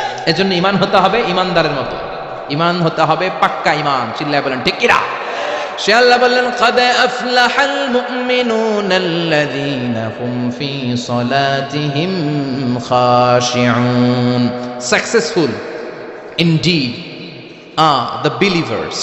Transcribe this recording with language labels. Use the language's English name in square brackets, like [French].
[Bangla] এজন্য ঈমান হতে হবে ঈমানদারের মতো, ঈমান হতে হবে পাক্কা ঈমান। চিল্লায় বলেন ঠিক কিনা? সে আল্লাহ বললেন [Arabic] قد أفلح المؤمنون الذين هم في صلاتهم خاشعون। [English] Successful indeed are the believers।